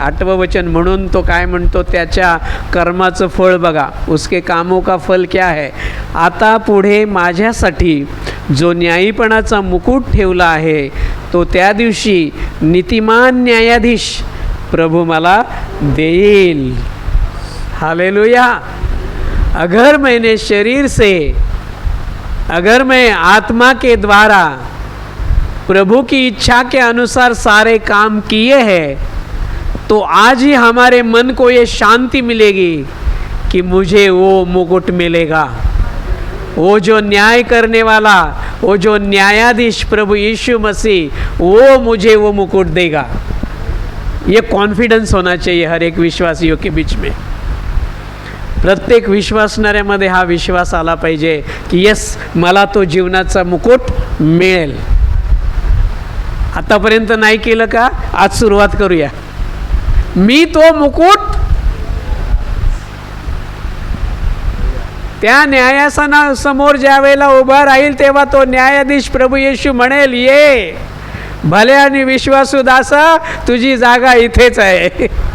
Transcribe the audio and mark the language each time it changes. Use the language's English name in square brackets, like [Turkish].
[Marathi] 8वं वचन म्हणून तो काय म्हणतो, त्याच्या कर्माचं फळ बघा. [Hindi] उसके कामों का फल क्या है. [Marathi] आता पुढे माझ्यासाठी जो न्यायीपणाचा मुकुट ठेवला आहे तो त्या दिवशी नीतिमान न्यायाधीश प्रभू मला देईल. हालेलुया. [Hindi] अगर मैंने शरीर से, अगर मैं आत्मा के द्वारा प्रभु की इच्छा के अनुसार सारे काम किए हैं तो आज ही हमारे मन को ये शांति मिलेगी कि मुझे वो मुकुट मिलेगा. वो जो न्याय करने वाला, वो जो न्यायाधीश प्रभु यीशु मसीह, वो मुझे वो मुकुट देगा. ये कॉन्फिडेंस होना चाहिए हर एक विश्वासियों के बीच में. [Marathi] प्रत्येक विश्वासणाऱ्यामध्ये हा विश्वास आला पाहिजे की यस, मला तो जीवनाचा मुकुट मिळेल. आतापर्यंत नाही केलं का, आज सुरुवात करूया. मी तो मुकुट त्या न्यायासनासमोर ज्या वेळेला उभा राहील तेव्हा तो न्यायाधीश प्रभू येशू म्हणेल, ये भले आणि विश्वासू दासा, तुझी जागा इथेच आहे.